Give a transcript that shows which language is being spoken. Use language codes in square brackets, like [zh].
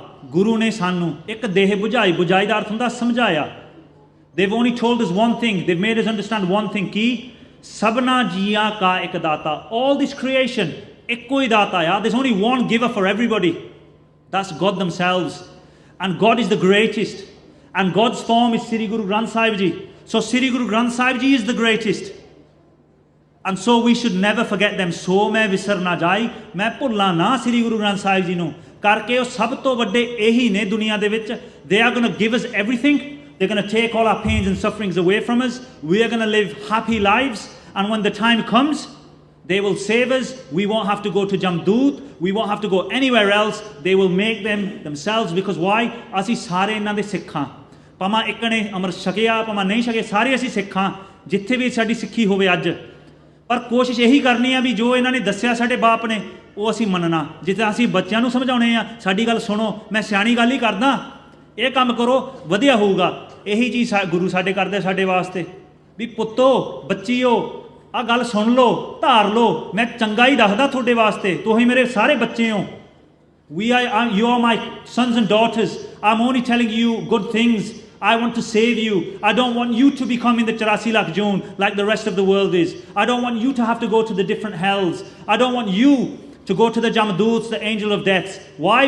[pa] ਗੁਰੂ ਨੇ ਸਾਨੂੰ ਇੱਕ ਦੇਹ ਬੁਝਾਈ, ਬੁਝਾਈ ਦਾ ਅਰਥ ਹੁੰਦਾ ਸਮਝਾਇਆ। [en] They've only told us one thing. They've made us understand one thing. [pa] ਕੀ? ਸਭਨਾ ਜੀਆਂ ਕਾ ਇੱਕ ਦਾਤਾ। [en] All this creation, [pa] ਇੱਕੋ ਹੀ ਦਾਤਾ ਆ। [en] There's only one giver for everybody. That's God themselves. And God is the greatest. And God's form is Sri Guru Granth Sahib Ji. So Sri Guru Granth Sahib Ji is the greatest. And so we should never forget them. [pa] ਸੋ ਮੈਂ ਵਿਸਰ ਨਾ ਜਾਈ। ਮੈਂ ਭੁੱਲਾਂ ਨਾ Sri Guru Granth Sahib Ji ਨੂੰ, ਕਰਕੇ ਉਹ ਸਭ ਤੋਂ ਵੱਡੇ ਇਹੀ ਨੇ ਦੁਨੀਆ ਦੇ ਵਿੱਚ। [en] They are going to give us everything. They're going to take all our pains and sufferings away from us. We are going to live happy lives. And when the time comes, they will save us. We won't have to go to Jamdut. We won't have to go anywhere else. They will make them themselves. Because why? [pa] ਅਸੀਂ ਸਾਰੇ ਇਹਨਾਂ ਦੇ ਸਿੱਖ ਹਾਂ। ਭਾਵੇਂ ਇੱਕ ਨੇ ਅੰਮ੍ਰਿਤ ਛਕਿਆ, ਭਾਵੇਂ ਨਹੀਂ ਛਕਿਆ, ਸਾਰੇ ਅਸੀਂ ਸਿੱਖ ਹਾਂ, ਜਿੱਥੇ ਵੀ ਸਾਡੀ ਸਿੱਖੀ ਹੋਵੇ ਅੱਜ। ਪਰ ਕੋਸ਼ਿਸ਼ ਇਹੀ ਕਰਨੀ ਆ ਵੀ ਜੋ ਇਹਨਾਂ ਨੇ ਦੱਸਿਆ ਸਾਡੇ ਬਾਪ ਨੇ, ਉਹ ਅਸੀਂ ਮੰਨਣਾ। ਜਿੱਦਾਂ ਅਸੀਂ ਬੱਚਿਆਂ ਨੂੰ ਸਮਝਾਉਣੇ ਆ, ਸਾਡੀ ਗੱਲ ਸੁਣੋ, ਮੈਂ ਸਿਆਣੀ ਗੱਲ ਹੀ ਕਰਦਾ, ਇਹ ਕੰਮ ਕਰੋ, ਵਧੀਆ ਹੋਊਗਾ। ਇਹੀ ਚੀਜ਼ ਗੁਰੂ ਸਾਡੇ ਕਰਦੇ ਸਾਡੇ ਵਾਸਤੇ ਵੀ ਪੁੱਤੋ, ਬੱਚੀਓ, ਆਹ ਗੱਲ ਸੁਣ ਲਓ, ਧਾਰ ਲਓ, ਮੈਂ ਚੰਗਾ ਹੀ ਦੱਸਦਾ ਤੁਹਾਡੇ ਵਾਸਤੇ, ਤੁਸੀਂ ਮੇਰੇ ਸਾਰੇ ਬੱਚੇ ਹੋ। [en] You are my sons and daughters. I'm only telling you good things. I want to save you. I don't want you to become in the 84 lakh zone like the rest of the world is. I don't want you to have to go to the different hells. I don't want you to go to the Jamduts, the angel of death. Why?